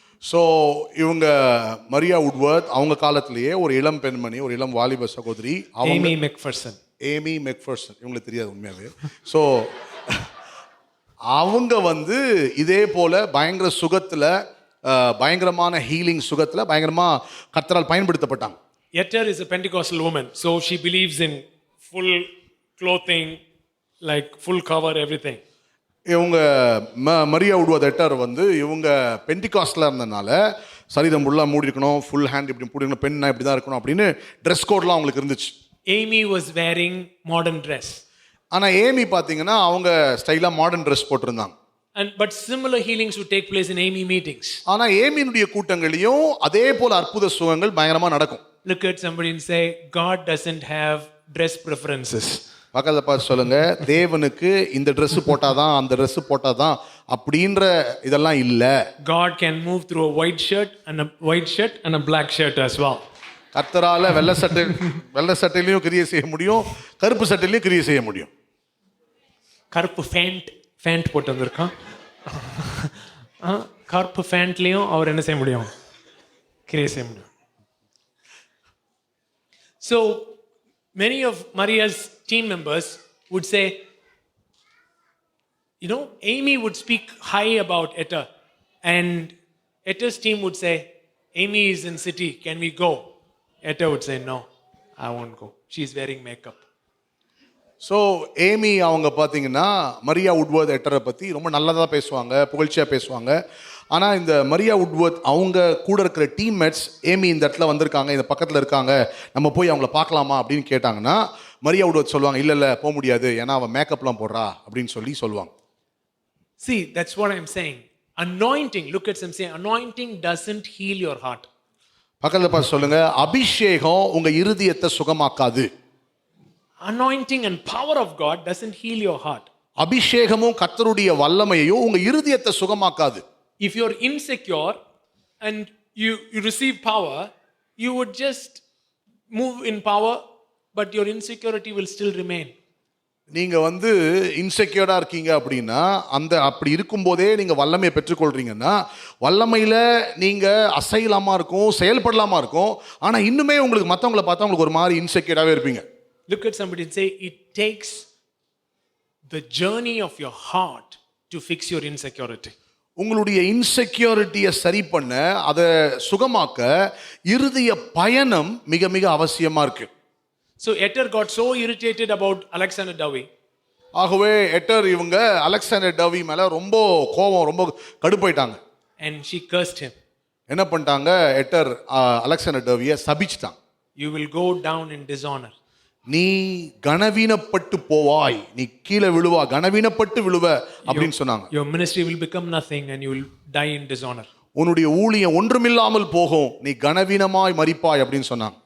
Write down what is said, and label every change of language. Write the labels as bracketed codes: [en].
[ta] So இவங்க மரியா உட்வர்த் அவங்க காலத்திலேயே ஒரு இளம் பெண்மணி, ஒரு இளம் வாலிப சகோதரி, [en] Amy McPherson. [ta] ஏமி மெக்ஃபர்சன், இவங்களுக்கு தெரியாது உண்மையாவே. ஸோ அவங்க இதே போல பயங்கர சுகத்துல, பயங்கரமான ஹீலிங் சுகத்துல பயங்கரமா கர்த்தரால் பயன்படுத்தப்பட்டாங்க. [en] Etter is a Pentecostal woman, so she believes in full clothing, like full cover, everything. [ta] இவங்க மரியா உட்வர்த் எட்டர் இவங்க பெண்டிகாஸ்ட்ல இருந்தனால சரீரம் ஃபுல்லாக மூடி இருக்கணும், ஃபுல் ஹேண்ட் இப்படி மூடிக்கணும், பெண்ணா இப்படி தான் இருக்கணும் அப்படின்னு ட்ரெஸ் கோட்லாம் அவங்களுக்கு இருந்துச்சு. [en] Amy was wearing modern dress. [ta] ஆனால் ஏமி பார்த்தீங்கன்னா அவங்க ஸ்டைலாக மாடர்ன் ட்ரெஸ் போட்டிருந்தாங்க. [en] But similar healings would take place in Amy meetings. [ta] ஆனால் ஏமியினுடைய கூட்டங்களையும் அதே போல அற்புத சுகங்கள் பயங்கரமாக நடக்கும். [en] Look at somebody and say, God doesn't have dress preferences. [ta] பக்கத்தில் பார்த்து சொல்லுங்க, தேவனுக்கு இந்த ட்ரெஸ் போட்டாதான் அந்த ட்ரெஸ் போட்டாதான் அப்படின்ற இதெல்லாம் இல்லை. [en] God can move through a white shirt and a black shirt as well. [ta] கர்த்தரால வெள்ளை சட்டையிலையும் கிரியை செய்ய முடியும், கருப்பு சட்டையிலையும் கிரியை செய்ய முடியும். கருப்பு ஃபேண்ட் போட்டு வந்திருக்கான், கருப்பு ஃபேண்ட்லையும் அவர் என்ன செய்ய முடியும், கிரியை செய்ய முடியும். [en] So many of Maria's team members would say, Amy would speak high about Etta, and Etta's team would say, Amy is in city, can we go? Etta would say, no, I won't go. She's wearing makeup. [ta] So Amy அவங்க பார்த்தீங்கன்னா மரியா உட்வர்த் எட்டரை பற்றி ரொம்ப நல்லதாக பேசுவாங்க, புகழ்ச்சியாக பேசுவாங்க. ஆனால் இந்த மரியா உட்வர்த் அவங்க கூட இருக்கிற டீம்மேட்ஸ் ஏமி இந்த இடத்துல வந்திருக்காங்க, இந்த பக்கத்தில் இருக்காங்க, நம்ம போய் அவங்கள பார்க்கலாமா அப்படின்னு கேட்டாங்கன்னா மரியா உட்வர்த் சொல்லுவாங்க, இல்லை போக முடியாது, ஏன்னா அவன் மேக்கப்லாம் போடுறா அப்படின்னு சொல்லுவாங்க. [en] See, that's what I'm saying. Anointing, look at some say, anointing doesn't heal your heart. [ta] பக்கத்தில் பார்த்து சொல்லுங்க, அபிஷேகம் உங்க இருதயத்தை சுகமாக்காது. [en] Anointing and power of God doesn't heal your heart. [ta] அபிஷேகமும் கர்த்தருடைய வல்லமையையும் உங்க இருதயத்தை சுகமாக்காது. [en] If you're insecure and you receive power, you would just move in power, but your insecurity will still remain. [ta] நீங்க இன்செக்யூர்டா இருக்கீங்க அப்படின்னா, அப்படி இருக்கும்போதே நீங்க வல்லமையை பெற்றுக்கொள்றீங்கன்னா, வல்லமையில நீங்க அசையலாமா இருக்கும், செயல்படலாமா இருக்கும், ஆனா இன்னுமே உங்களுக்கு மற்றவங்களை பார்த்தா உங்களுக்கு ஒரு மாதிரி இன்செக்யூர்டாவே இருப்பீங்க. [en] Look at somebody and say, it takes the journey of your heart to fix your insecurity. [ta] உங்களுடைய இன்செக்யூரிட்டியை சரி பண்ண, அதை சுகமாக்க இருதய பயணம் மிக மிக அவசியமா இருக்கு. [en] So Etter got so irritated about Alexander Dowie. [ta] ஆகவே எட்டர் இவங்க அலெக்சாண்டர் டவி மேல ரொம்ப கோபம், ரொம்ப கடுப்பாயிட்டாங்க. [en] And she cursed him. [ta] என்ன பண்ணிட்டாங்க, எட்டர் Alexander டவியை சபிச்சிட்டாங்க. [en] You will go down in dishonor. [ta] நீ கனவீனப்பட்டு போவாய், நீ கீழே விழுவா, கனவீனப்பட்டு விழுவ அப்படின்னு சொன்னாங்க. [en] Your ministry will become nothing and you will die in dishonor. [ta] உன்னுடைய ஊழியம் ஒன்றுமில்லாமல் போகும், நீ கனவீனமாய் மரிப்பாய் அப்படின்னு சொன்னாங்க.